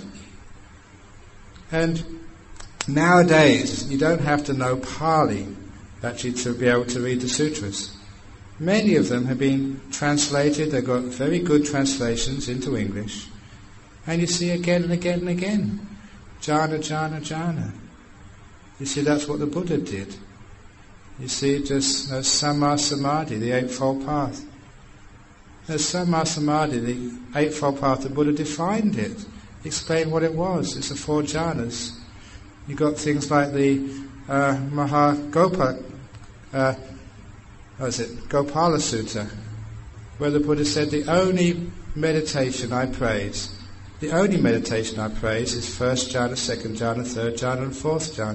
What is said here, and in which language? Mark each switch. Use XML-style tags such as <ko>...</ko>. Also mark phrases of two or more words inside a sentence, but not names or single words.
<en>And nowadays, you don't have to know Pali actually to be able to read the sutras. Many of them have been translated, they've got very good translations into English, and you see again and again and again, jhana, jhana, jhana. You see that's what the Buddha did. You see just</en> <pi>samma samadhi,</pi> <en>the eightfold path.</en> <pi>Samma samadhi,</pi> <en>the eightfold path, the Buddha defined it, explained what it was. It's the four jhanas. You've got things like the Gopala Sutta, where the Buddha said the only meditation I praise is first jhana, second jhana, third jhana and fourth jhana.</en>